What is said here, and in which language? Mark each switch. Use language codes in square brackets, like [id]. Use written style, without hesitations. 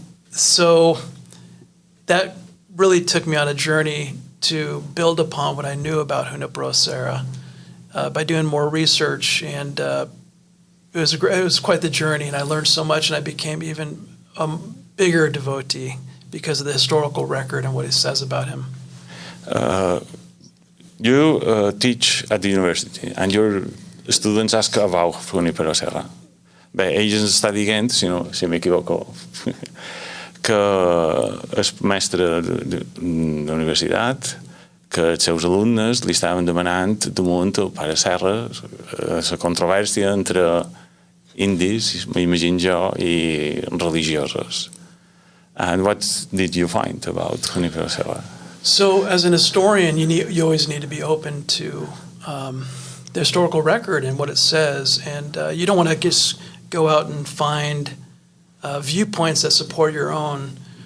[en] So that really took me on a journey to build upon what I knew about Junípero Serra by doing more research, and it was quite the journey, and I learned so much, and I became even a bigger devotee because of the historical record and what it says about him. You teach at the university, and your students ask about Junípero Serra. [ca] Bé, ells ens està dient, si m'equivoco, que és mestre de la universitat, que els seus alumnes li estaven demanant damunt el pare Serra la controvèrsia entre indis, m'imagino jo, i religiosos. [en] And what did you find about Junípero Serra? So, as an historian, you always need to be open to the historical record and what it says, and you don't want to just go out and find viewpoints that support your own.